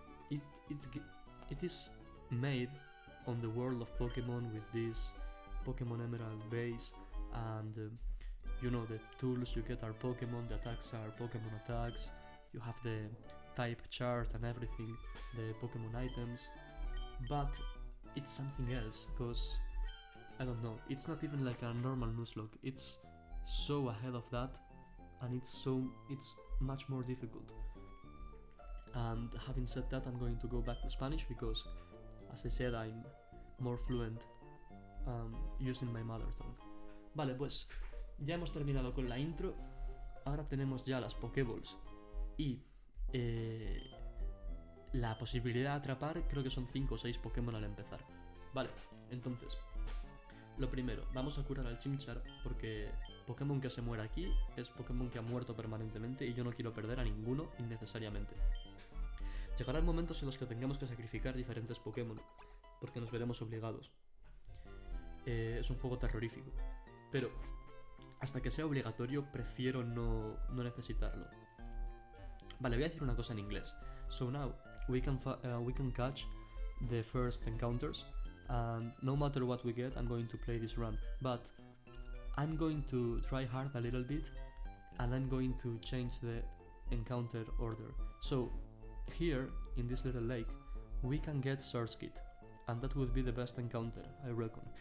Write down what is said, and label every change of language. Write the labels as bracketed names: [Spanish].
[English] It is made on the world of Pokemon with this Pokemon Emerald base, and you know, the tools you get are Pokemon, the attacks are Pokemon attacks, you have the type chart and everything, the Pokemon items, but it's something else, because I don't know, it's not even like a normal Nuzlocke, it's so ahead of that, and it's much more difficult. And having said that, I'm going to go back to Spanish because, as I said, I'm more fluent using my mother tongue. [Spanish] Vale, pues ya hemos terminado con la intro. Ahora tenemos ya las Pokéballs y la posibilidad de atrapar, creo que son 5 o 6 Pokémon al empezar. Vale, entonces, lo primero, vamos a curar al Chimchar, porque Pokémon que se muera aquí es Pokémon que ha muerto permanentemente y yo no quiero perder a ninguno innecesariamente. Llegarán momentos en los que tengamos que sacrificar diferentes Pokémon, porque nos veremos obligados. Es un juego terrorífico, pero hasta que sea obligatorio prefiero no necesitarlo. Vale, voy a decir una cosa en inglés. [English] So now we can catch the first encounters, and no matter what we get, I'm going to play this run, but I'm going to try hard a little bit, and I'm going to change the encounter order. So here, in this little lake, we can get Surskit, and that would be the best encounter, I reckon.